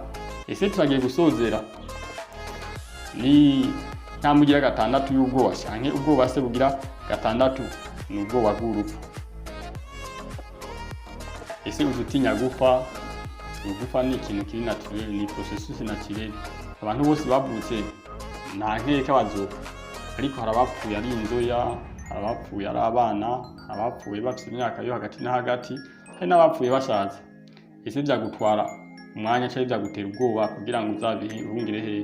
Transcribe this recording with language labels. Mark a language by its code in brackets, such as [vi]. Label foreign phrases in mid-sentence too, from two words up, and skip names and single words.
[rn] Ese turagiye gusozera ni ntamugira gatandatu y'ubwoba, cyane ubwoba se bugira gatandatu ni ubwoba bw'urupfu. Ese uzutinya gupfa? Gupfa ni ikintu kiri naturel, ni [fr] processus naturel. [rn] Abantu bose bavutse nta nkeka bazopfa, ariko harabapfuye ari inzoya, harabapfuye ari abana, harabapfuye bafite imyaka yo hagati na hagati, hari n'abapfuye basaza. Ese byagutwara umwanya cyangwa byagutera ubwoba kugira ngo uzabihungire hehe?